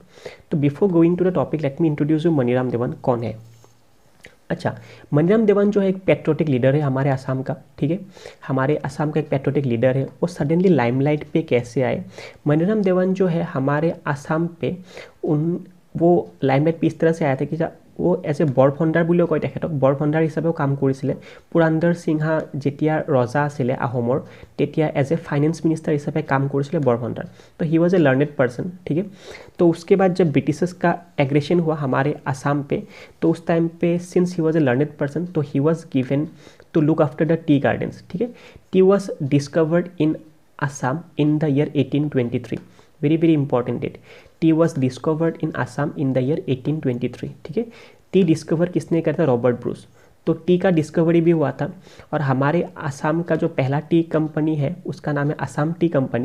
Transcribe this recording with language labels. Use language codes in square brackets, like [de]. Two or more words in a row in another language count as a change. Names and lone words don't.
[en] तो before going to the topic let me introduce you मनीराम देवन [hi] कौन है। अच्छा, मनीराम देवन जो है एक [en] patriotic leader [hi] है हमारे असम का। ठीक है, हमारे असम का एक [en] patriotic leader [hi] है। वो [en] suddenly limelight [hi] पे कैसे आए? मनीराम देवन जो है हमारे असम पे वो लाइमलाइट पे इस तरह से आया था कि वो [en] as a [as] বৰফণ্ডাৰ বুলিও কয় তেখেতক, বৰফণ্ডাৰ হিচাপেও কাম কৰিছিলে। পুৰন্দৰ সিংহা যেতিয়া ৰজা আছিলে আহোমৰ, তেতিয়া [en] as a finance minister [as] হিচাপে কাম কৰিছিলে বৰফণ্ডাৰ। [en] तो he was a learned person. [hi] ठीक है, तो उसके बाद जब ब्रिटिशर्स का एग्रेशन हुआ हमारे असम पे, तो उस टाइम पे [en] since he was a learned person, [hi] तो [en] he was given to look after the tea gardens. [hi] ठीक है, [en] tea was discovered in Assam in the year 1823। very very important date, tea was discovered in Assam in the year 1823। [hi] ठीक है, [en] tea discover [hi] किसने करा था? रॉबर्ट ब्रूस। तो टी का डिस्कवरी भी हुआ था। और हमारे असम का जो पहला टी कंपनी है उसका नाम है असम टी कंपनी।